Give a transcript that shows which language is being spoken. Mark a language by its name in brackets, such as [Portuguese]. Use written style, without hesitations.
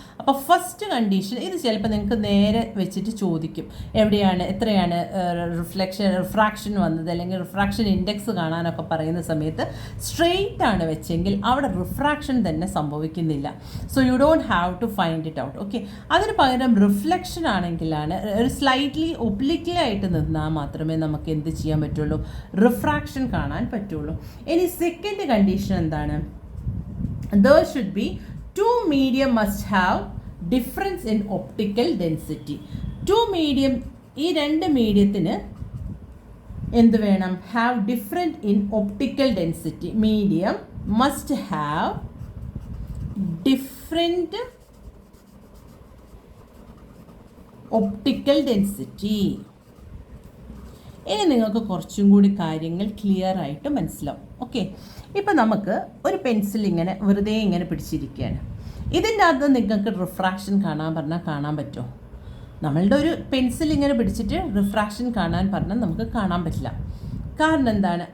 [Malayalam] അപ്പോൾ first condition, ഇത് ചിലപ്പോൾ നിങ്ങൾക്ക് നേരെ വെച്ചിട്ട് ചോദിക്കും എവിടെയാണ്, എത്രയാണ് റിഫ്രാക്ഷൻ വന്നത്, അല്ലെങ്കിൽ റിഫ്രാക്ഷൻ ഇൻഡെക്സ് കാണാനൊക്കെ പറയുന്ന സമയത്ത് സ്ട്രെയിറ്റ് ആണ് വെച്ചെങ്കിൽ അവിടെ റിഫ്രാക്ഷൻ തന്നെ സംഭവിക്കുന്നില്ല. [English] So you don't have to find it out. [Malayalam] Okay, അതിന് പകരം റിഫ്ലക്ഷൻ ആണെങ്കിലാണ് ഒരു സ്ലൈറ്റ്ലി ഒബ്ലിക്ലി ആയിട്ട് നിന്നാൽ മാത്രമേ നമുക്ക് എന്ത് ചെയ്യാൻ പറ്റുള്ളൂ, റിഫ്രാക്ഷൻ കാണാൻ പറ്റുള്ളൂ. ഇനി സെക്കൻഡ് കണ്ടീഷൻ എന്താണ്? [English] there should be two medium must have difference in optical density. [Malayalam] two medium, ഈ രണ്ട് മീഡിയത്തിന് എന്ത് വേണം? [English] have different in optical density. medium must have different optical density. [Malayalam] ഇനി നിങ്ങൾക്ക് കുറച്ചും കൂടി കാര്യങ്ങൾ ക്ലിയർ ആയിട്ട് മനസ്സിലാവും. ഓക്കെ, ഇപ്പം നമുക്ക് ഒരു പെൻസിൽ ഇങ്ങനെ വെറുതെ ഇങ്ങനെ പിടിച്ചിരിക്കുകയാണ്. ഇതിൻ്റെ അകത്ത് നിങ്ങൾക്ക് റിഫ്രാക്ഷൻ കാണാൻ പറഞ്ഞാൽ കാണാൻ പറ്റുമോ? നമ്മളുടെ ഒരു പെൻസിൽ ഇങ്ങനെ പിടിച്ചിട്ട് റിഫ്രാക്ഷൻ കാണാൻ പറഞ്ഞാൽ നമുക്ക് കാണാൻ പറ്റില്ല. കാരണം എന്താണ്?